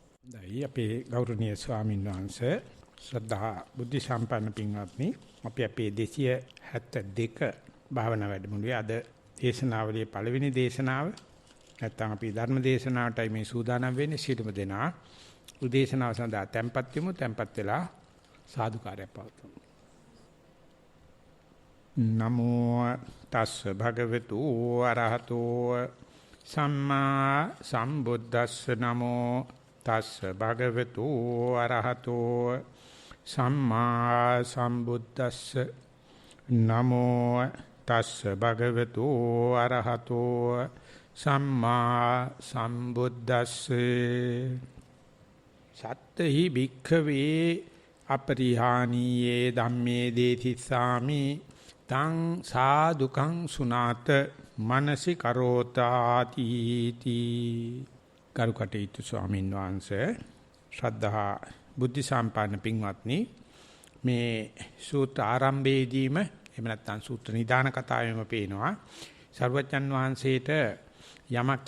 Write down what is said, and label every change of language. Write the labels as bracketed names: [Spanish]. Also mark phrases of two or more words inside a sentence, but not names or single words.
[Sinhala] දැයි අපේ ගෞරවනීය ස්වාමීන් වහන්සේ ශ්‍රද්ධා බුද්ධ සම්පන්න පින්වත්නි අපි අපේ 272 භාවනා වැඩමුළුවේ අද දේශනාවලියේ පළවෙනි දේශනාව නැත්නම් අපි ධර්ම දේශනාවටයි මේ සූදානම් වෙන්නේ සිටුම දෙනා උදේශනාව සඳහා tempත් වෙමු tempත් වෙලා සාදුකාරයක් පවතුමු [Pali] නමෝ තස්ස භගවතු අරහතෝ සම්මා සම්බුද්දස්ස නමෝ තස්ස භගවතු අරහතෝ සම්මා සම්බුද්දස්ස නමෝ තස්ස භගවතු අරහතෝ සම්මා සම්බුද්දස්සේ සත්තහි භික්ඛවේ අපරිහානීයේ ධම්මේ දේතිසාමි තං සාදුකං සුනාත මනසි කරෝතාති තී [Sinhala] කරුකටේතු ස්වාමීන් වහන්සේ ශ්‍රද්ධා බුද්ධ සම්පන්න පින්වත්නි මේ සූත්‍ර ආරම්භයේදීම එහෙම නැත්නම් සූත්‍ර නිදාන කතාවෙම පේනවා සර්වජන් වහන්සේට යමක්